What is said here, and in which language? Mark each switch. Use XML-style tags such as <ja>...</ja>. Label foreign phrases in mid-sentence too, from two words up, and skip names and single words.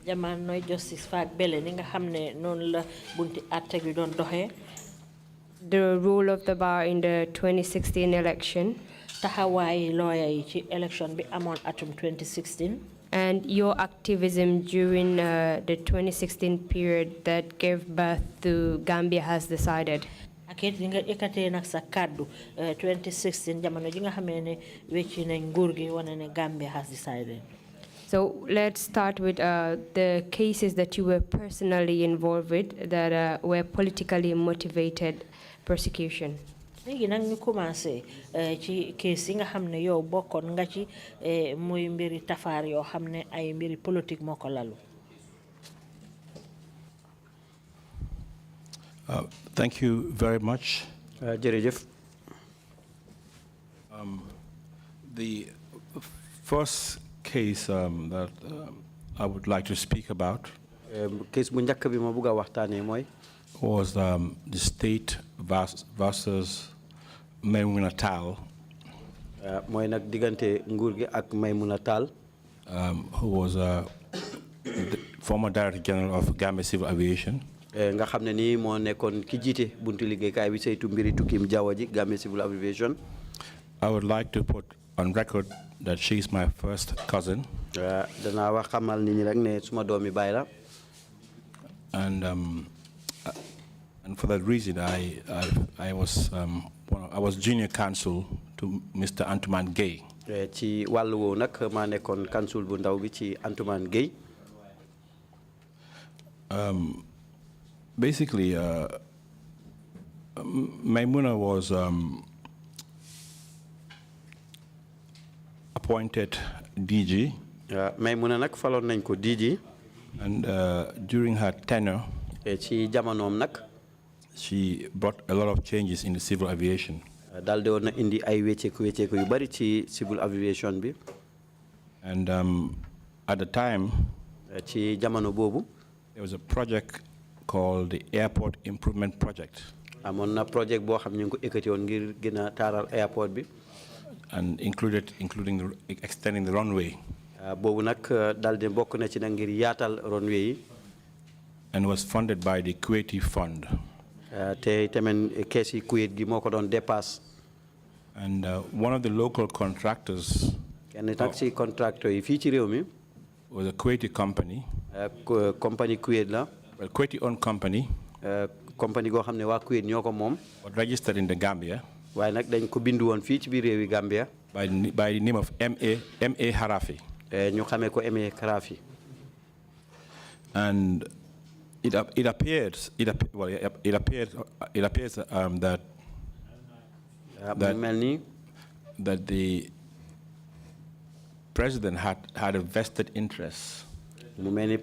<en>The role of the bar in the 2016 election. Election 2016. And your activism during the 2016 period that gave birth to Gambia Has Decided.</en> <wo>2016 jamono ji nga xamé né wécci nañ nguur gi wone né Gambia Has Decided.</wo> <en>So let's start with the cases that you were personally involved with that were politically motivated persecution.</en> <wo>Légui nak ñu commencé ci case yi nga xamné yow bokkon nga ci muy mbiri tafar yo xamné ay mbiri politique moko lalu.</wo> <en>Thank you very much.</en> <wo>Jerejef.</wo> <en>The first case that I would like to speak about</en> <wo>case bu njëkk bi ma bëgg a waxtaanee mooy</wo> <en>was the state versus Maimouna Tall.</en> <wo>mooy nag diggante nguur gi ak Maimouna Tall.</wo> <en>Who was the former Director General of Gambia Civil Aviation.</en> <wo>nga xam ne nii moo nekkoon ki jiite buntu liggéeykaay bi saytu mbiri tukkim jaww ji Gambia Civil Aviation.</wo> <en>I would like to put on record that she is my first cousin.</en> <wo>danaa wax xamal nit ñi rek ne suma doomi baay la.</wo> <en>And for that reason, I was junior counsel to Mr. Antuman Gay.</en> <wo>ci wàllu woowu nag maa nekkoon counsel bu ndaw bi ci Antuman Gay.</wo> <en>Basically, Maimouna was appointed DG.</en> <wo>Maimouna nag faloon nañ ko DG.</wo> <en>And during her tenure,</en> <wo>ci jamonoom nag</wo> <en>she brought a lot of changes in the civil aviation.</en> <wo>Daldi woon na indi ay wecceeku yu bari ci</wo> <en>civil aviation</en> <wo>bi.</wo> <en>And at the time,</en> <wo>ci jamono boobu,</wo> <en>there was a project called the Airport Improvement Project.</en> <wo>amoon na project boo xam ñu ngi ko ekkati woon ngir gën a taaral airport bi.</wo> <en>And including extending the runway.</en> <wo>boobu nag daldi bokk na ci nag ngir yaatal runway yi.</wo> <en>And was funded by the Kuwaiti Fund.</en> <wo>te tamit kees yi Kuwait gi moo ko doon dépasse.</wo> <en>And one of the local contractors</en> <wo>kenn nag ci contractor yi fii ci réew mi</wo> <en>was a Kuwaiti company.</en> <wo>compagnie Kuwait la.</wo> <en>A Kuwaiti-owned company.</en> <wo>compagnie goo xam ne waa Kuwait ñoo ko moom.</wo> <en>But registered in the Gambia.</en> <wo>waaye nag dañ ko bindu woon fii ci biir réewi Gambia.</wo> <en>by the name of M.A. Harafi.</en> <wo>ñu xamee ko M.A. Harafi.</wo> <en>And it appears that the president had a vested interest in</en>